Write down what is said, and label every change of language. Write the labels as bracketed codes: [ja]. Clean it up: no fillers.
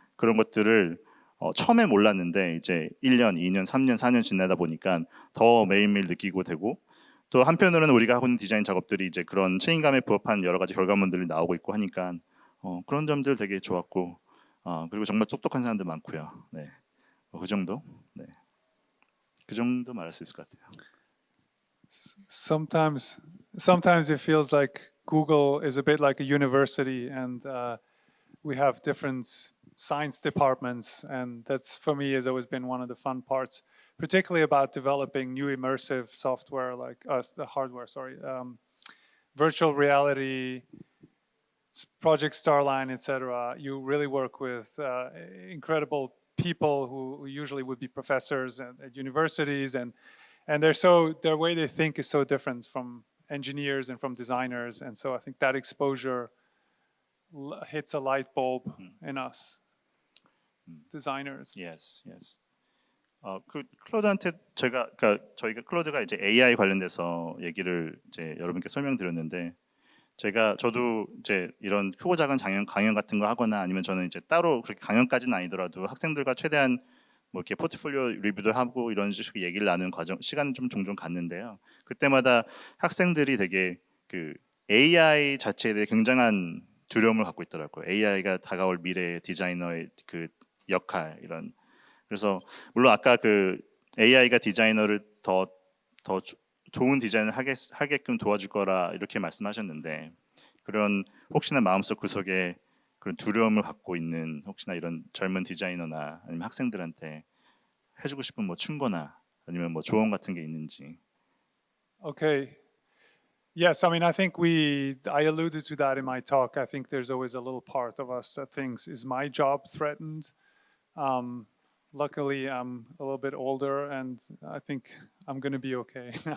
[ko] 그런 것들을 처음에 몰랐는데 이제 1년, 2년, 3년, 4년 지나다 보니까 더 매일매일 느끼고 되고 또 한편으로는 우리가 하고 있는 디자인 작업들이 이제 그런 책임감에 부합한 여러 가지 결과물들이 나오고 있고 하니까 그런 점들 되게 좋았고 그리고 정말 똑똑한 사람들 많고요. 네, 그 정도. 네, 그 정도 말할 수 있을 것 같아요. [en] Sometimes it feels like Google is a bit like a university, and we have different science departments, and that's for me has always been one of the fun parts, particularly about developing new immersive software like hardware. Sorry, virtual reality, Project Starline, etc. You really work with incredible people who usually would be professors at universities, and their way they think is so different from engineers and from designers, and so I think that exposure hits a light bulb in us designers. Yes, yes. [ko] 클로드한테 저희가 클로드가 이제 AI 관련돼서 얘기를 이제 여러분께 설명드렸는데 저도 이제 이런 크고 작은 강연 같은 거 하거나 아니면 저는 이제 따로 그렇게 강연까지는 아니더라도 학생들과 최대한 뭐 이렇게 포트폴리오 리뷰도 하고 이런 식으로 얘기를 나누는 시간은 좀 종종 갖는데요. 그때마다 학생들이 되게 AI 자체에 대해 굉장한 두려움을 갖고 있더라고요. AI가 다가올 미래의 디자이너의 역할 이런. 그래서 물론 아까 AI가 디자이너를 더 좋은 디자인을 하게끔 도와줄 거라 이렇게 말씀하셨는데 그런 혹시나 마음속 구석에 그런 두려움을 갖고 있는 혹시나 이런 젊은 디자이너나 아니면 학생들한테 해주고 싶은 뭐 충고나 아니면 뭐 조언 같은 게 있는지. [en] Okay. Yes, I mean, I think I alluded to that in my talk. I think there's always a little part of us that thinks, is my job threatened? Luckily, I'm a little bit older, and I think I'm going to be okay.